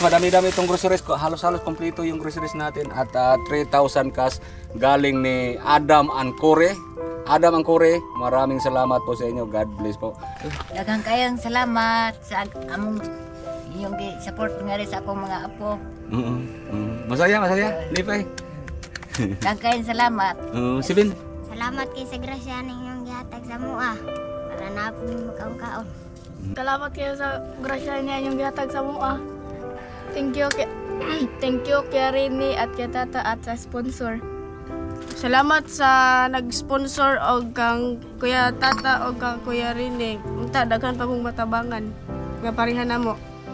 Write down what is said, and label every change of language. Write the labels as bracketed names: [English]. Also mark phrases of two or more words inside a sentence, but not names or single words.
[Filipino] Madami-dami itong groceries. Halos-halos kompleto yung groceries natin. At 3,000 cash galing ni Adam Ancure. Adam Ancure, maraming salamat po sa inyo. [English] God bless po. [Cebuano] Daghang kayang salamat sa among yung support nga rin sa akong mga apo. [Filipino] Masaya, [Cebuano] Lipay. Daghang kayang salamat. Silin. Salamat kay sa grasya ninyong gihatag sa mua. [Filipino] Para na po makaon-kaon. [Cebuano] Salamat kayo sa grasya niya yung gihatag sa mua. [English] Thank you [Filipino] kay Rini at kay Tata at sa sponsor. [Cebuano] Salamat sa nag-sponsor og kang Kuya Tata o kang Kuya Rene. Unta daghan pa mong matabangan nga pareha namo.